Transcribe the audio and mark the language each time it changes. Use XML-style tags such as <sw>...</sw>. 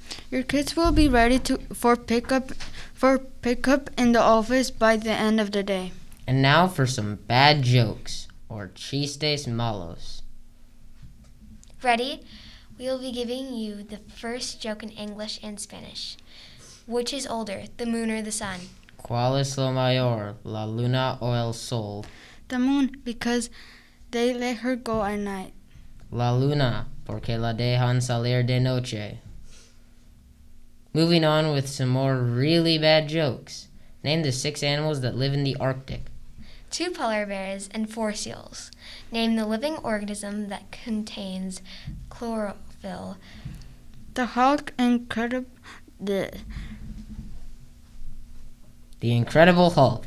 <en>Your kits will be ready for pickup in the office by the end of the day. And now for some bad jokes, or</en> <es>chistes malos.</es> <en>Ready? We will be giving you the first joke in English and Spanish. Which is older, the moon or the sun?</en> <es>¿Cuál es lo mayor, la luna o el sol?</es> <en>The moon, because they let her go at night.</en> <es>La luna, porque la dejan salir de noche.</es> <en>Moving on with some more really bad jokes. Name the 6 animals that live in the Arctic. 2 polar bears and 4 seals. Name the living organism that contains chlorophyll. The Hulk The Incredible Hulk.</en>